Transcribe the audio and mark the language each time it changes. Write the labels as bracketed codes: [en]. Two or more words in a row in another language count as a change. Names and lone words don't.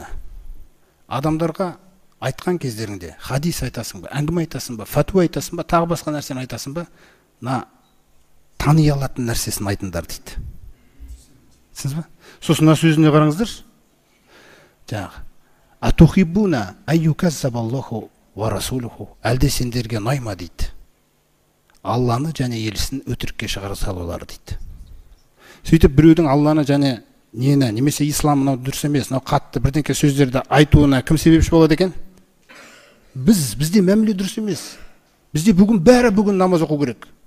[kk] Адамдарға айтқан кездеріңде хадис айтасың ба, әңгіме айтасың ба, фатуа айтасың ба, тағы басқа нәрсені айтасың ба, тани алатын нәрсесін айтыңдар дейді. Сіз ба? Сосын мына сөзіне қараңыздар. Жаңағы [ar] أتحبون أن يكذب الله ورسوله. [kk] Әлде сендерге ұнайма дейді. Алланы және елшісін өтірікке шығара салулары дейді. Сөйтіп біреудің Алланы және нені, немесе ислам мынау дұрыс емес, мынау қатты бірдеңке сөздерді айтуына кім себепші болады екен? Бізде мәміле дұрыс емес. Бізде бүгін намаз оқу керек.